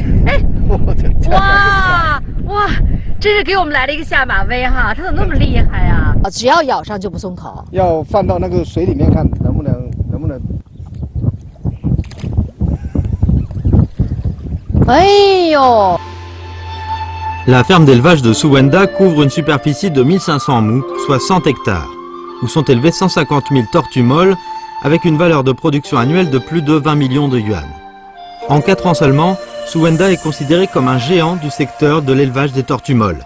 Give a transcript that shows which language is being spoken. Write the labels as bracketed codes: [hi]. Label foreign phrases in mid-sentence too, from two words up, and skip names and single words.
[zh] 哇，真是给我们来了一个下马威哈！它怎么那么厉害呀？只要咬上就不松口。要放到那个水里面看能不能。哎呦！ [fr] La ferme d'élevage de Suwenda couvre une superficie de 1500 mous, soit 100 hectares, où sont élevées 150 000 tortues molles avec une valeur de production annuelle de plus de 20 millions de yuan. En 4 ans seulement, Suwenda est considéré comme un géant du secteur de l'élevage des tortues molles.